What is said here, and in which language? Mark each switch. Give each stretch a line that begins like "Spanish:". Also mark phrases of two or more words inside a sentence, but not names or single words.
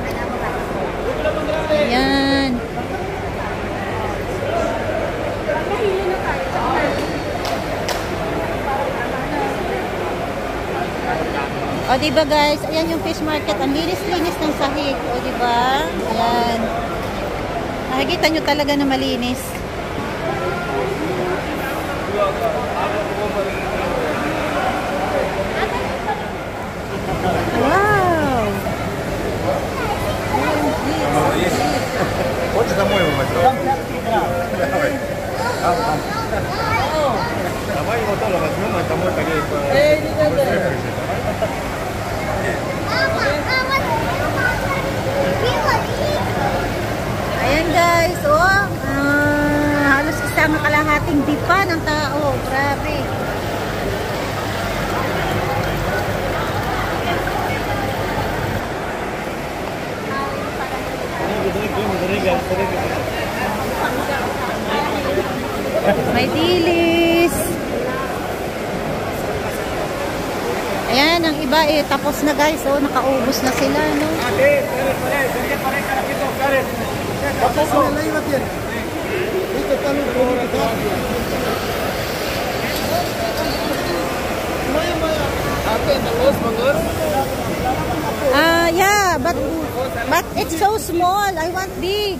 Filipino: Ayan. O, diba, guys? Ayan yung
English: fish market.
Filipino: Ang linis-linis ng sahig. O, diba? Ayan. Nakikita nyo talaga na malinis. Wow!
Russian: Хочешь домой его возьмем? Давай его тоже возьмем, а домой поедем.
Filipino: Ayan, guys, oh, halos isang kalahating dipa ng tao. Grabe. May dilis. Ayan, ang iba tapos na, guys. Oh, nakaubos na sila,
English: no? Yeah, but it's so small. I want big.